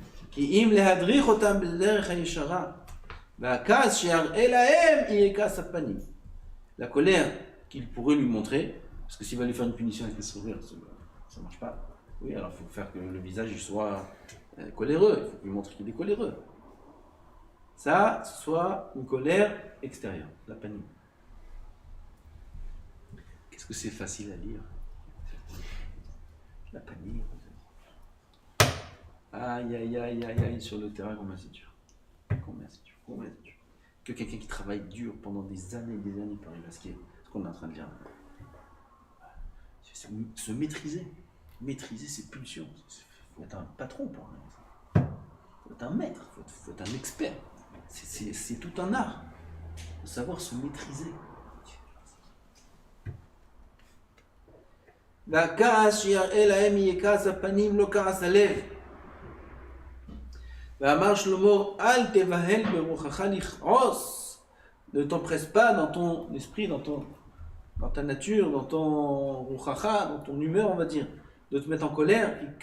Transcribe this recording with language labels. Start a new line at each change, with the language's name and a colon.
Hebrew: כי אם להדריך אותם בדרך הישרה, והכעס שיראה להם יהיה כעס הפנים.
French: La colère qu'il pourrait lui montrer, parce que s'il va lui faire une punition avec le sourire, ça ne marche pas. Oui, alors il faut faire que le visage il soit coléreux, il faut lui montrer qu'il est coléreux. Ça, soit une colère extérieure, la panique. Qu'est-ce que c'est facile à lire? La panique. Aïe, aïe, aïe, aïe, aïe, sur le terrain, combien c'est dur. Combien c'est dur, combien c'est dur. Que quelqu'un qui travaille dur pendant des années pour arriver à ce qu'on est en train de dire. C'est se maîtriser. Maîtriser ses pulsions. Il faut être un patron pour arriver à ça. Il faut être un maître, il faut être un expert. C'est tout un art. Il faut savoir se maîtriser.
Hebrew: והכעס שיראה להם יהיה כעס הפנים, לא כעס הלב. ואמר שלמה, אל תבהל ברוחך לכעוס.
French: Ne t'empresse pas dans ton esprit, dans ta nature, dans ton ruchacha, dans ton humeur, on va dire, de te mettre en colère.